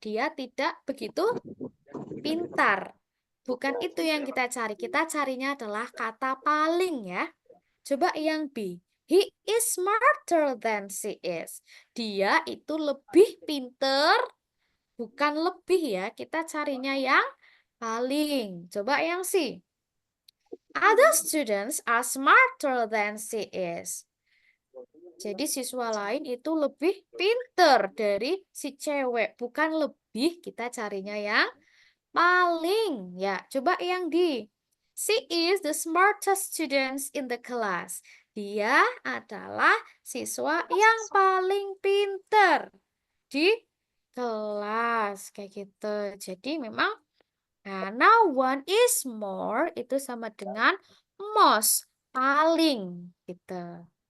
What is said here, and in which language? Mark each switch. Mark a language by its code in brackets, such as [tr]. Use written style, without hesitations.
[id] Dia tidak begitu pintar. Bukan itu yang kita cari. Kita carinya adalah kata paling ya. Coba yang B. [en] He is smarter than she is. [id] Dia itu lebih pinter. Bukan lebih ya. Kita carinya yang paling. Coba yang C. [en] Other students are smarter than she is. [id] Jadi siswa lain itu lebih pinter dari si cewek, bukan lebih, kita carinya yang paling. Ya, coba yang di. [en] She is the smartest student in the class. [id] Dia adalah siswa yang paling pinter di kelas, kayak gitu. Jadi memang now one is more itu sama dengan most, paling gitu.